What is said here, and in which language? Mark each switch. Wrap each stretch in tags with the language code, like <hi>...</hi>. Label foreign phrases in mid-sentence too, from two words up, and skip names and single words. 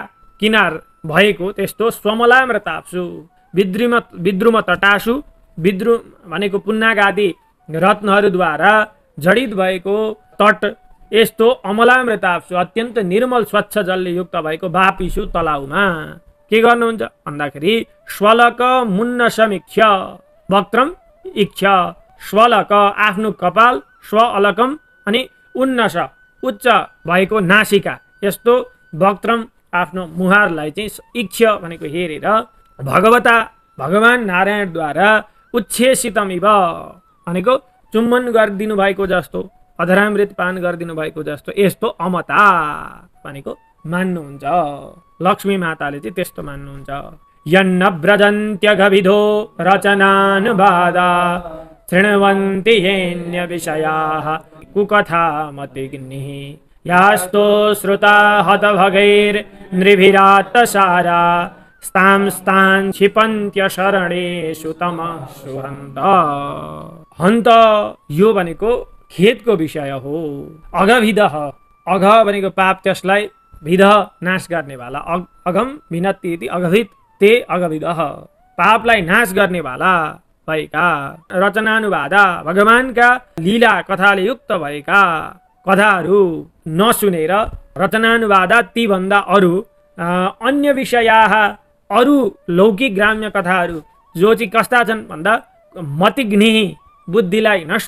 <ne>किनार भएको त्यस्तो</ne> <sa>स्वमलामृताप्सु विद्रुम तटासु,</sa> <ne>विद्रुम भनेको पुन्नाग आदि रत्नहरूद्वारा जडित भएको तट, यस्तो अमलामृताप्सु अत्यन्त निर्मल स्वच्छ जलले युक्त भएको वापीसु तलाउमा के गर्नुहुन्छ भन्दाखेरि</ne> <sa>स्वलक मुन्न समीक्ष्य वक्त्रम इक्ष,</sa> <ne>स्वलक आफ्नो कपाल, स्व अलकम अनि उन्नस उच्च भएको नासिका, यस्तो वक्त्रम आफ्नो मुहारलाई चाहिँ इक्ष भनेको हेरेर भगवान नारायणद्वारा</ne> <sa>उच्छेषितम इव</sa> <ne>भनेको चुम्बन गरिदिनु भएको जस्तो, अधरामृत पान गरिदिनु भएको जस्तो यस्तो अमता भनेको मान्नुहुन्छ। लक्ष्मी माताले चाहिँ त्यस्तो मान्नुहुन्छ।</ne> <sa>यन्न व्रजन्त्यघविधो रचनानुवादा शृण्वन्ति येन्य विषयाः कुकथा मतिग्निः यास्तो श्रुता हतभगैर्नृभिरात्तसारा स्तां क्षिपन्त्य शरणेषु तमः सुहन्त।</sa> <ne>हन्त यो भनेको खेदको विषय हो। अघविध, अघ भनेको पाप, त्यसलाई विध नाश गर्नेवाला,</ne> <sa>अघम विनत्ति इति अघविद ते अघविद,</sa> <ne>पापलाई नाश गर्नेवाला भएका रचनानुवादा भगवानका लीला कथाले युक्त भएका कथाहरू नसुनेर, रचनानुवादा ती भन्दा अरू अन्य विषयाः अरू लौकिक ग्राम्य कथाहरू जो चाहिँ कस्ता छन् भन्दा मतिग्नि बुद्धिलाई नष्ट</ne>